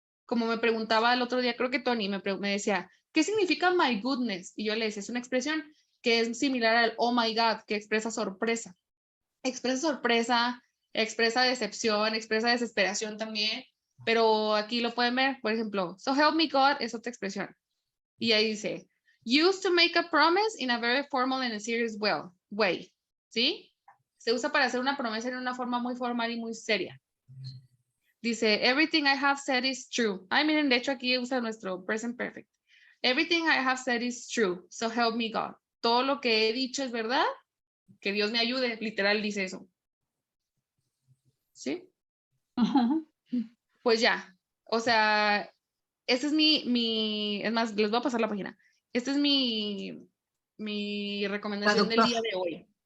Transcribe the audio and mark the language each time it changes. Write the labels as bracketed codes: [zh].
[es] Como me preguntaba el otro día, creo que Tony me decía, ¿qué significa [en] my goodness? [es] Y yo le decía, es una expresión que es similar al [en] oh my God, [es] que expresa sorpresa. Expresa sorpresa, expresa decepción, expresa desesperación también. Pero aquí lo pueden ver, por ejemplo, [en] so help me God [es] es otra expresión. Y ahí dice, [en] used to make a promise in a very formal and serious way. [es] ¿Sí? Se usa para hacer una promesa en una forma muy formal y muy seria. Dice, [en] everything I have said is true. [es] Ay, miren, de hecho aquí usa nuestro present perfect. [en] Everything I have said is true, so help me God. [es] Todo lo que he dicho es verdad, que Dios me ayude. Literal dice eso. ¿Sí? Pues ya. O sea, este es es más, les voy a pasar la página. Esta es mi recomendación del día de hoy.